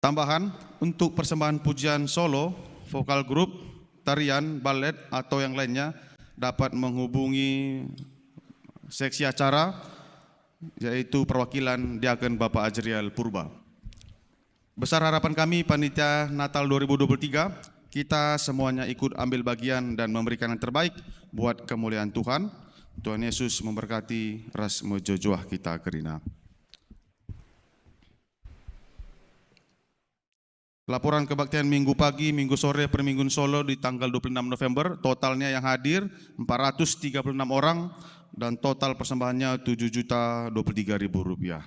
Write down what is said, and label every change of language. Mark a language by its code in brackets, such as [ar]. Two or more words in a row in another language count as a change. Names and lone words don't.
[id] Tambahan, untuk persembahan pujian solo, vokal grup, tarian, balet, atau yang lainnya dapat menghubungi seksi acara, yaitu perwakilan Diaken Bapak Ajriel Purba. Besar harapan kami Panitia Natal 2023, kita semuanya ikut ambil bagian dan memberikan yang terbaik buat kemuliaan Tuhan. Tuhan Yesus memberkati [btx] ras mojojoah kita kerina. [id] Laporan kebaktian minggu pagi, minggu sore, permingguan Solo di tanggal 26 November, totalnya yang hadir 436 orang dan total persembahannya Rp7.023.000.